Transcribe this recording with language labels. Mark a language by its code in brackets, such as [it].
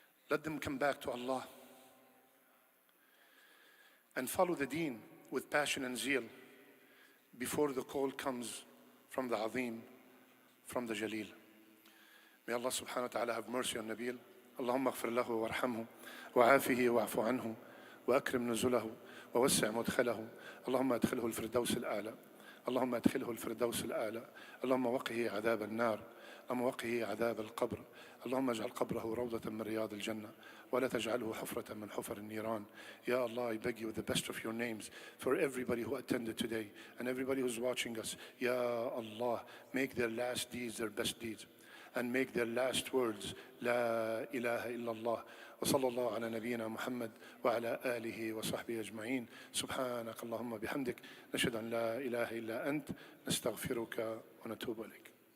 [en] Let them come back to Allah and follow the deen with passion and zeal before the call comes from the Azim, from the Jaleel. May Allah subhanahu wa ta'ala have mercy on Nabil. [ar] Allahumma aghfir lahu warhamhu wa'afihi wa'afu anhu وأكرم نزله ووسع مدخله اللهم أدخله الفردوس الأعلى اللهم أدخله الفردوس الأعلى اللهم وقه عذاب النار اللهم وقه عذاب القبر اللهم اجعل قبره روضة من رياض الجنة ولا تجعله حفرة من حفر النيران. [en] Ya Allah, I beg you with the best of your names for everybody who attended today and everybody who's watching us. Ya Allah, make their last deeds their best deeds and make their last words [ar] لا إله إلا الله وصلى الله على نبينا محمد وعلى آله وصحبه أجمعين. سبحانك اللهم بحمدك نشهد أن لا إله إلا أنت نستغفرك ونتوب إليك.